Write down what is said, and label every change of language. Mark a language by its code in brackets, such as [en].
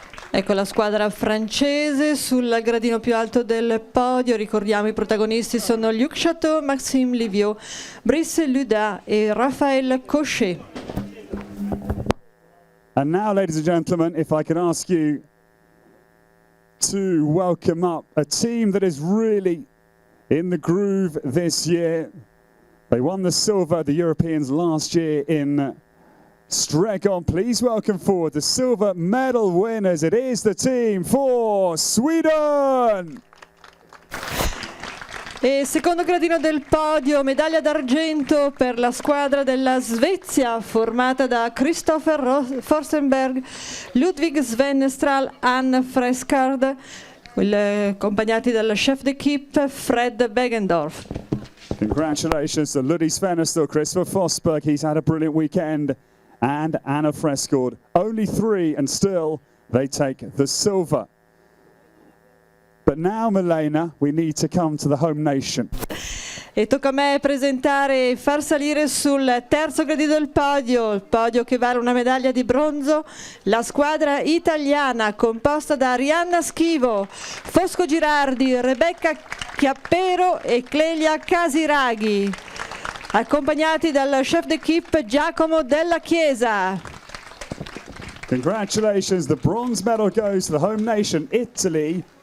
[it] Ecco la squadra francese sul gradino più alto del podio. Ricordiamo i protagonisti sono Luc Chateau, Maxime Livio, Brice Luda e Raphael Cochet. [en] And now, ladies and gentlemen, if I can ask you to welcome up a team that is really in the groove this year. They won the silver, the Europeans, last year in Stregon. Please welcome forward the silver medal winners. It is the team for Sweden. [it] E secondo gradino del podio, medaglia d'argento per la squadra della Svezia, formata da Christopher Forstenberg, Ludwig Svenestral, Anne Freskard, accompagnati dal chef d'équipe Fred Begendorf. [en] Congratulations to Ludwig Svenestral, Christopher Forsberg. He's had a brilliant weekend. And Anna Freskord. Only 3 and still they take the silver. But now, Milena, we need to come to the home nation. [it] E tocca a me presentare e far salire sul terzo gradino del podio, il podio che vale una medaglia di bronzo, la squadra italiana composta da Arianna Schivo, Fosco Girardi, Rebecca Chiappero e Clelia Casiraghi, accompagnati dal chef d'équipe Giacomo Della Chiesa. [en] Congratulations, the bronze medal goes to the home nation, Italy.